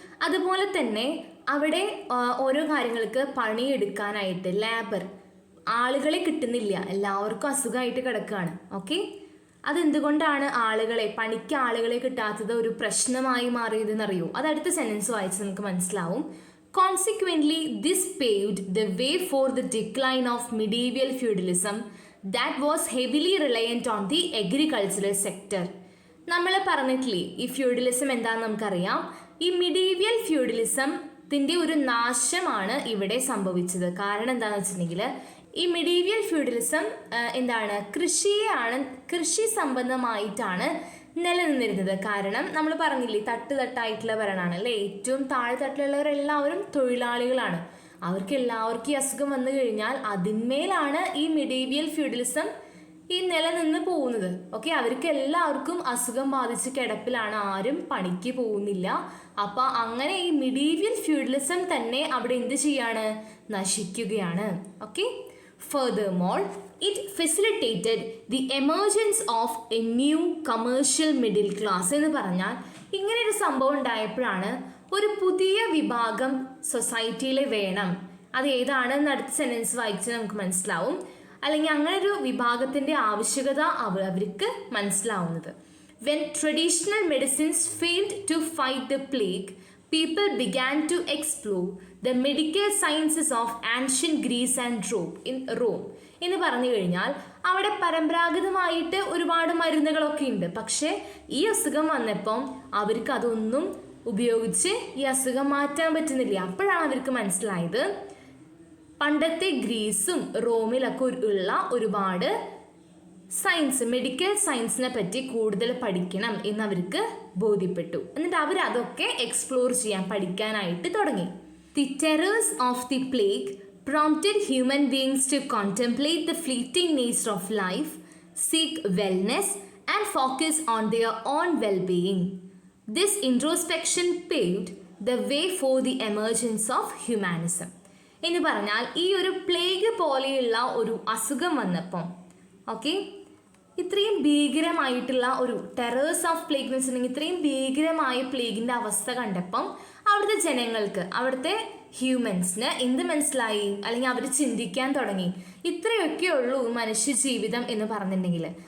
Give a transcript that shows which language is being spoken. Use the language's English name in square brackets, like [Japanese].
[Malayalam] അതുപോലെ തന്നെ അവിടെ ഓരോ കാര്യങ്ങൾക്ക് പണിയെടുക്കാനായിട്ട് ലേബർ ആളുകളെ കിട്ടുന്നില്ല. എല്ലാവർക്കും അസുഖമായിട്ട് കിടക്കുകയാണ്. ഓക്കെ, അതെന്തുകൊണ്ടാണ് പണിക്ക് ആളുകളെ കിട്ടാത്തത് ഒരു പ്രശ്നമായി മാറിയതെന്നറിയോ? അത് അടുത്ത സെൻറ്റൻസ് വായിച്ച് നമുക്ക് മനസ്സിലാവും. [English] Consequently, this paved the way for the decline of medieval feudalism that was heavily reliant on the agricultural sector. [Malayalam] നമ്മൾ പറഞ്ഞിട്ടില്ലേ ഈ ഫ്യൂഡലിസം എന്താണെന്ന് നമുക്കറിയാം. ഈ മിഡീവിയൽ ഫ്യൂഡലിസത്തിൻ്റെ ഒരു നാശമാണ് ഇവിടെ സംഭവിച്ചത്. കാരണം എന്താണെന്ന് വെച്ചിട്ടുണ്ടെങ്കിൽ ഈ മിഡീവിയൽ ഫ്യൂഡലിസം എന്താണ്? കൃഷി സംബന്ധമായിട്ടാണ് നിലനിന്നിരുന്നത്. കാരണം നമ്മൾ പറഞ്ഞില്ലേ തട്ടായിട്ടുള്ള ഭരണമാണ് അല്ലേ? ഏറ്റവും താഴെത്തട്ടിലുള്ളവരെല്ലാവരും തൊഴിലാളികളാണ്. അവർക്ക് എല്ലാവർക്കും ഈ അസുഖം വന്നു കഴിഞ്ഞാൽ അതിന്മേലാണ് ഈ മിഡീവിയൽ ഫ്യൂഡലിസം ഈ നിലനിന്ന് പോകുന്നത്. ഓക്കെ, അവർക്ക് എല്ലാവർക്കും അസുഖം ബാധിച്ച് കിടപ്പിലാണ്, ആരും പണിക്ക് പോകുന്നില്ല. അപ്പം അങ്ങനെ ഈ മിഡീവിയൽ ഫ്യൂഡലിസം തന്നെ അവിടെ എന്ത് ചെയ്യാണ്, നശിക്കുകയാണ്. [English] Okay, furthermore it facilitated the emergence of a new commercial middle class. [Malayalam] എന്ന് പറഞ്ഞാൽ ഇങ്ങനെ ഒരു സംഭവം ഉണ്ടായപ്പോഴാണ് ഒരു പുതിയ വിഭാഗം സൊസൈറ്റിയിൽ വേണം. അത് ഏതാണെന്ന് അടുത്ത സെൻറ്റൻസ് വായിച്ചാൽ നമുക്ക് മനസ്സിലാവും. അല്ലെങ്കിൽ അങ്ങനെ ഒരു വിഭാഗത്തിൻ്റെ ആവശ്യകത അവർക്ക് മനസ്സിലാവുന്നത്. [English] When traditional medicines failed to fight the plague, people began to explore the medical sciences of ancient Greece and Rome. [Malayalam] എന്ന് പറഞ്ഞു കഴിഞ്ഞാൽ അവിടെ പരമ്പരാഗതമായിട്ട് ഒരുപാട് മരുന്നുകളൊക്കെ ഉണ്ട്. പക്ഷേ ഈ അസുഖം വന്നപ്പം അവർക്ക് അതൊന്നും ഉപയോഗിച്ച് ഈ അസുഖം മാറ്റാൻ പറ്റുന്നില്ല. അപ്പോഴാണ് അവർക്ക് മനസ്സിലായത് പണ്ടത്തെ ഗ്രീസും റോമിലൊക്കെ ഉള്ള ഒരുപാട് സയൻസ്, മെഡിക്കൽ സയൻസിനെ പറ്റി കൂടുതൽ പഠിക്കണം എന്നവർക്ക് ബോധ്യപ്പെട്ടു. എന്നിട്ട് അവരതൊക്കെ എക്സ്പ്ലോർ ചെയ്യാൻ, പഠിക്കാനായിട്ട് തുടങ്ങി. [English] The terrors of the plague prompted human beings to contemplate the fleeting nature of life, seek wellness, and focus on their own well-being. This introspection paved the way for the emergence of humanism. [Malayalam] എന്ന് പറഞ്ഞാൽ ഈ ഒരു plague പോലെയുള്ള ഒരു അസുഖം വന്നപ്പം, okay, ഇത്രയും ഭീകരമായിട്ടുള്ള ഒരു ടെറേഴ്സ് ഓഫ് പ്ലേഗ് എന്ന് വെച്ചിട്ടുണ്ടെങ്കിൽ ഇത്രയും ഭീകരമായ പ്ലേഗിൻ്റെ അവസ്ഥ കണ്ടപ്പം അവിടുത്തെ ജനങ്ങൾക്ക്, അവിടുത്തെ ഹ്യൂമൻസിന് എന്ത് മനസ്സിലായി, അല്ലെങ്കിൽ അവർ ചിന്തിക്കാൻ തുടങ്ങി, ഇത്രയൊക്കെ ഉള്ളൂ മനുഷ്യ ജീവിതം എന്ന് പറഞ്ഞിട്ടുണ്ടെങ്കിൽ.